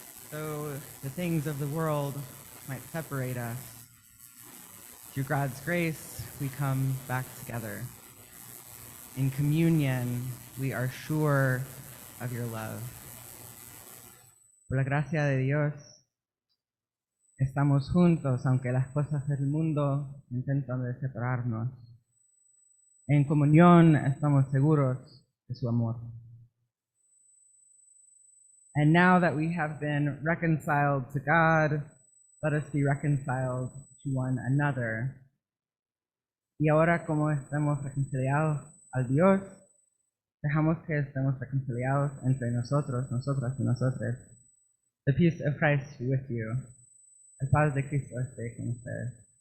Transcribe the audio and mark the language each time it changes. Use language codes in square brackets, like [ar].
[en] Though the things of the world might separate us, through God's grace we come back together. In communion we are sure of your love. [es] Por la gracia de Dios, estamos juntos aunque las cosas del mundo intentan de separarnos. En comunión estamos seguros de su amor. [en] And now that we have been reconciled to God, let us be reconciled to one another. [es] Y ahora como estamos reconciliados al Dios, dejamos que estemos reconciliados entre nosotros, nosotras y nosotros. [en] The peace of Christ be with you. [es] El paz de Cristo esté con ustedes.